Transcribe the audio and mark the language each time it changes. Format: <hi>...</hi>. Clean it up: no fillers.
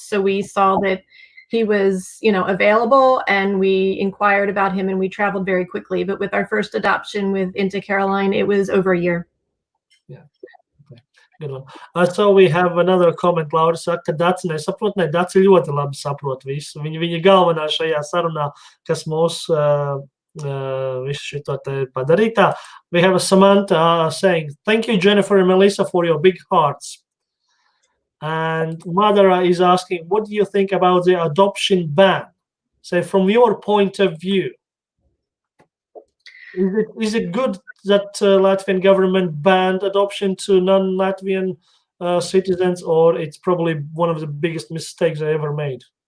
<en>So we saw that he was, available, and we inquired about him, and we traveled very quickly. But with our first adoption into Caroline, it was over a year. Yeah. Okay. Good one. So we have another comment.</en> <lv>Laura saka, ka Dace nesaprot, ne, Dace ļoti labi saprot visu. Viņa galvenā šajā sarunā, kas mūs visu šito te padarītā.</lv> <en>We have a Samantha saying, thank you, Jennifer and Melissa, for your big hearts. And Madara is asking, what do you think about the adoption ban? So from your point of view, is it good that Latvian government banned adoption to non-Latvian citizens, or it's probably one of the biggest mistakes they ever made?</en>